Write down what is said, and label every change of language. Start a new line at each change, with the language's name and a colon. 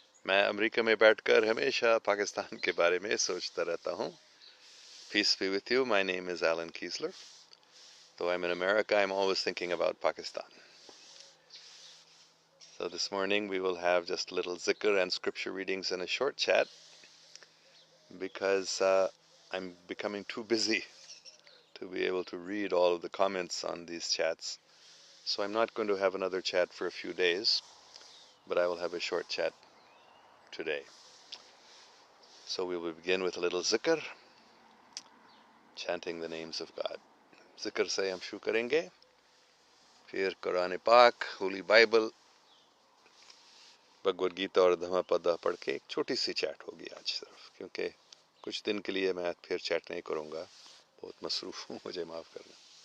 Hindi: मैं अमेरिका में बैठकर हमेशा पाकिस्तान के बारे में सोचता रहता हूँ.
English: Peace be with you. My name is Allan Keislar. Though I'm in America, I'm always thinking about Pakistan. So this morning we will have just a little zikr and scripture readings and a short chat because I'm becoming too busy to be able to read all of the comments on these chats. So I'm not going to have another chat for a few days, but I will have a short chat today. So we will begin with a little zikr, chanting the names of God.
Hindi: Zikr से हम शुरू करेंगे, फिर कुरान पाक, Holi Bible, Bhagavad Gita और धम्मपद पढ़ के एक छोटी सी चैट होगी आज सिर्फ, क्योंकि कुछ दिन के लिए मैं फिर चैट नहीं करूँगा, बहुत मसरूफ़ हूँ, मुझे माफ़ करना.